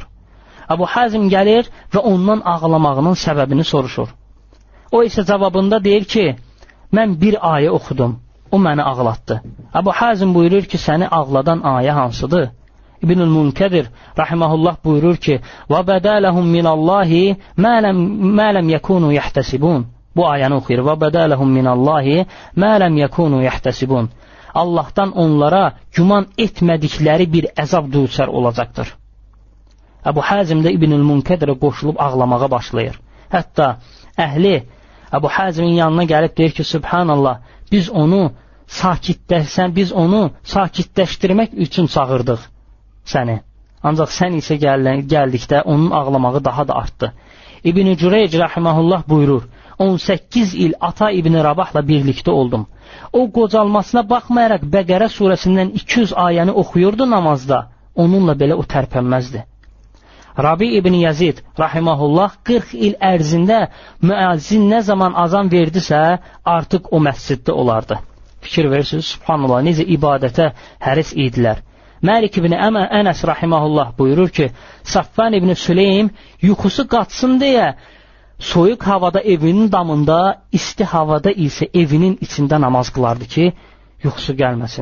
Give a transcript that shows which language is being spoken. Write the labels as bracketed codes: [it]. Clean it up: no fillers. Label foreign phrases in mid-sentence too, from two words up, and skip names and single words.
[az] Əbu Hazim gəlir və ondan ağlamağının səbəbini soruşur. O isə cavabında deyir ki, mən bir ayə oxudum, o məni ağlatdı. Əbu Hazim buyurur ki, səni ağladan ayə hansıdır? İbn-ül Munkadir rahimehullah buyurur ki, [ar] وَبَدَا لَهُمْ مِنَ اللّٰهِ مَا لَمْ يَكُونُوا يَحْتَسِبُونَ. [az] Bu ayəni oxuyur. [ar] وَبَدَا لَهُمْ مِنَ اللّٰهِ مَا لَمْ يَكُونُوا يَحْتَسِبُونَ. [az] Allahdan onlara güman etmədikləri bir əzab düçar olacaqdır. Əbu Hazim də İbnül Munkedirə qoşulub ağlamağa başlayır. Hətta əhli Əbu Hazimin yanına gəlib deyir ki, Subhanallah, biz onu sakitləşdirmək üçün çağırdıq səni. Ancaq sən isə gəldikdə onun ağlamağı daha da artdı. İbn-i Cüreyc rəhiməhullah buyurur, 18 il ata İbn-i Rabahla birlikdə oldum. O qocalmasına baxmayaraq Bəqərə surəsindən 200 ayəni oxuyurdu namazda. Onunla belə o tərpənməzdi. Rabi ibn Yazid rahiməhullah 40 il ərzində müəzzin nə zaman azan verdisə, artıq o məsciddə olardı. Fikir verirsiniz, subhanallah, necə ibadətə həris idilər. Məlik ibn Ənəs rahiməhullah buyurur ki, Safvan ibn Süleym yuxusu qaçsın deyə soyuq havada evinin damında, isti havada isə evinin içində namaz qılardı ki, yuxusu gəlməsin.